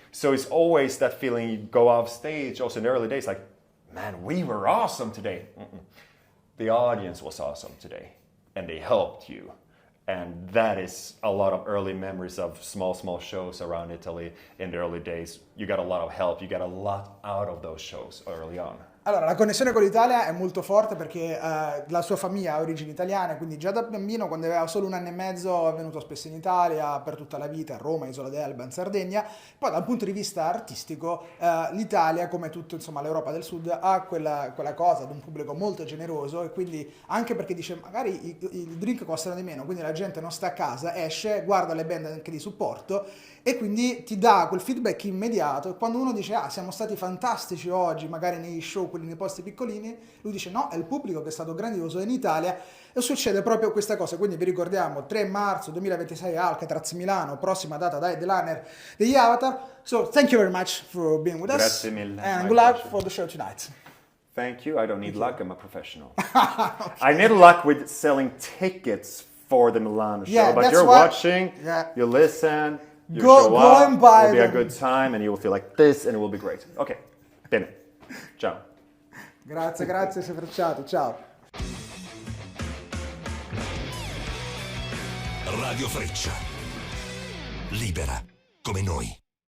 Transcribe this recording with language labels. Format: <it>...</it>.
<en>So it's always that feeling you go off stage, also in the early days, like, man, we were awesome today. the audience was awesome today and they helped you. And that is a lot of early memories of small shows around Italy in the early days. You got a lot of help, you got a lot out of those shows early on.</en> <it>Allora, la connessione con l'Italia è molto forte perché la sua famiglia ha origini italiane, quindi già da bambino, quando aveva solo 1 anno e mezzo, è venuto spesso in Italia per tutta la vita, a Roma, Isola d'Elba, in Sardegna. Poi dal punto di vista artistico, l'Italia, come tutto insomma l'Europa del Sud, ha quella cosa ad un pubblico molto generoso, e quindi anche perché dice magari i drink costano di meno, quindi la gente non sta a casa, esce, guarda le band anche di supporto, e quindi ti dà quel feedback immediato. E quando uno dice siamo stati fantastici oggi, magari nei show, quelli nei posti piccolini, lui dice no, è il pubblico che è stato grandioso. In Italia e succede proprio questa cosa. Quindi vi ricordiamo 3 marzo 2026 Alcatraz Milano, prossima data da headliner degli Avatar.</it> <en>So thank you very much for being with us.</en> <it>Grazie mille.</it> <en>And good luck for the show tonight. Thank you. I don't need luck. I'm a professional. I need luck with selling tickets for the Milano show, but you're watching, you listen, you show up, it will be a good time, and you will feel like this, and it will be great.</en> <it>Ok, bene. Ciao. Grazie, sei frecciato, ciao. Radiofreccia. Libera come noi.</it>